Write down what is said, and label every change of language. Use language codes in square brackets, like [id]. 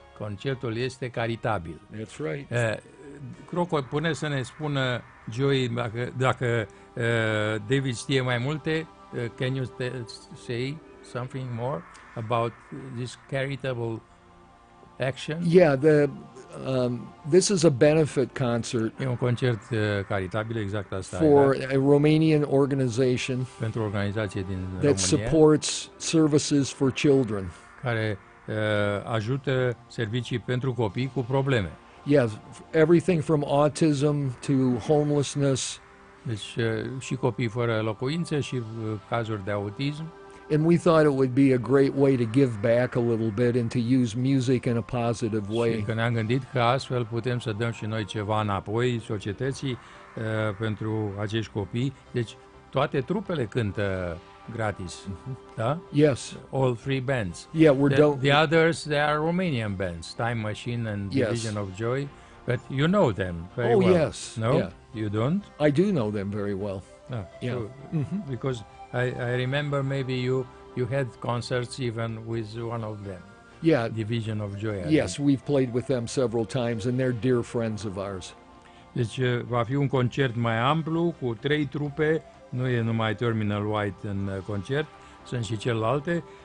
[ro] Concertul este caritabil. [en] That's right. [ro] Croco, pune să ne spună Joy, dacă David știe mai multe, [en] can you say something more about this charitable action? Yeah, this is a benefit concert. [ro] E un concert caritabil, exact asta. [en] For e, a Romanian organization. [ro] Pentru o organizație din [en] that [ro] România. [en] That supports services for children. [ro] Care ajută servicii pentru copii cu probleme. [en] Yes, everything from autism to homelessness. [ro] Deci și copii fără locuință și cazuri de autism. [en] And we thought it would be a great way to give back a little bit and to use music in a positive way. [ro] Și că ne-am gândit că astfel putem să dăm și noi ceva înapoi societății pentru acești copii. Deci toate trupele cântă gratis, da? [en] Yes. All three bands. Yeah, we're the others, they are Romanian bands, Time Machine and Division of Joy. But you know them very well. Oh, yes. No, you don't? I do know them very well. Yeah. Because I remember maybe you had concerts even with one of them. Yeah. Division of Joy. Yes, we've played with them several times and they're dear friends of ours. [ro] Deci va fi un concert mai amplu cu trei trupe. Nu e numai Terminal White în concert, sunt și celelalte.